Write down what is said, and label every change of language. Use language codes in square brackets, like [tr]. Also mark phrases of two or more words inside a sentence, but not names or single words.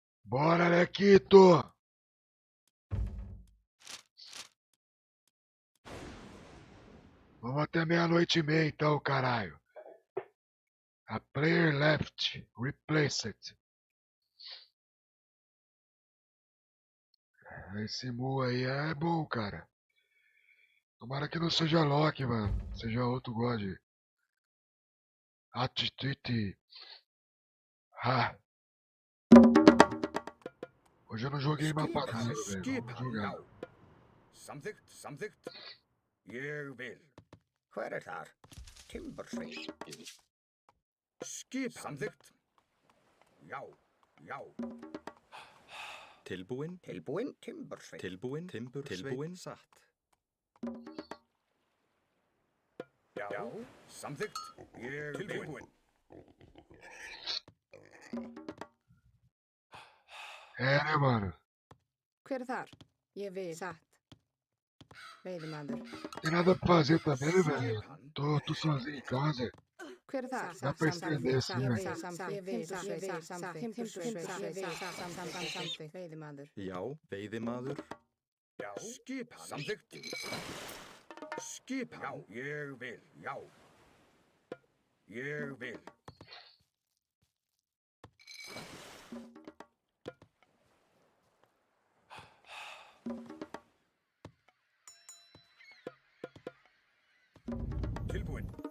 [pt] Bora, Lequito! Vamos até 00:30 então, caralho. [en] A player left. Replaced. [pt] Esse Mu aí é bom, cara. Tomara que não seja Loki, mano. Seja outro God. Atitude. Ah. Hoje eu não joguei mapa raro, velho. Vamos jogar. [is] Samþykkt. Ég vil. Hver þar? Timbursveit. Skipan. Samþykkt. Já. Tilbúin. Tilbúin timbursveit. Tilbúin. Tilbúin. Satt. Já. Samþykkt. Ég vil. Tilbúin. [pt] Né, mano? [is] Hver er þar? Ég vil. Satt. Veiðimaður. [pt] Tem nada pra fazer também, velho. Tô sozinho em casa. [is] Hver er þar? [pt] Dá pra estender assim, né? [is] Veiðimaður. Já, veiðimaður. Já. Skipan. Samþykkt. Skipan. Já. Ég vil. Já. Ég vil. Tilbúin.